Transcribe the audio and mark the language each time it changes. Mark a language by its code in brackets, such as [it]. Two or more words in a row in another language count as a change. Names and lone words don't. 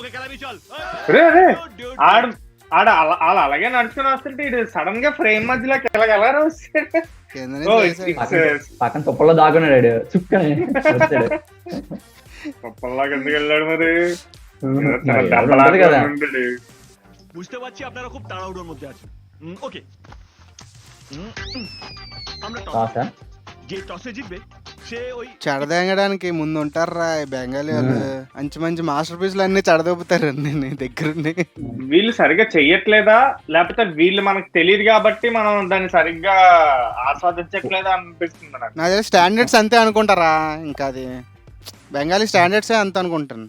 [te] ఆడ అలాగే నడుచుకుని వస్తుంటే ఇటు సడన్ గా ఫ్రేమ్ మధ్యలోకి ఎలా పక్కన తుప్పల్లో దాక్కున్నాడు చుక్కని. తుప్పల్లాగా ఎందుకు వెళ్ళాడు మరి? కదా [bn] বুঝতে পারছি আপনারা খুব তাড়াহুড়োর মধ্যে আছেন। ওকে, আমরা যে টসে জিতবে সে ওই [te] చెడదెంగడానికి ముందు ఉంటారా బెంగాలీ వాళ్ళు. మంచి మంచి మాస్టర్ పీస్లు అన్ని చెడదొబ్బుతారు నీ దగ్గరుండి. వీళ్ళు సరిగ్గా చెయ్యట్లేదా లేకపోతే వీళ్ళు మనకు తెలియదు కాబట్టి మనం దాన్ని సరిగ్గా ఆస్వాదించట్లేదా అనిపిస్తుంది నాకు. నా దగ్గర స్టాండర్డ్స్ అంతే అనుకుంటారా, ఇంకా అది బెంగాలీ స్టాండర్డ్స్ అంత అనుకుంటాను.